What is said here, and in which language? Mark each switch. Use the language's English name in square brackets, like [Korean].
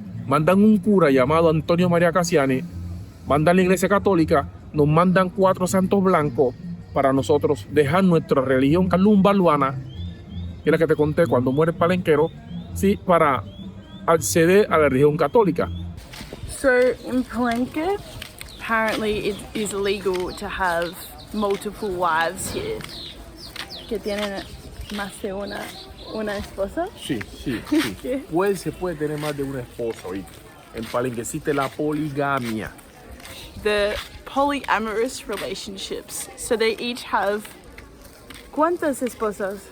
[Spanish] Mandan un cura llamado Antonio María Cassiani, mandan la iglesia católica, nos mandan 4 santos blancos para nosotros dejar nuestra religión calumbaluana, que es la que te conté cuando muere el palenquero, ¿sí? Para acceder a la religión católica. [English] So in Palenque, apparently it is illegal to have multiple wives here. [Spanish] Que tienen más de una esposa. Sí. Se puede tener más de una esposa, ¿oíste? En Palenque existe la poligamia. [English] The polyamorous relationships. So they each have [Spanish] ¿cuántas esposas?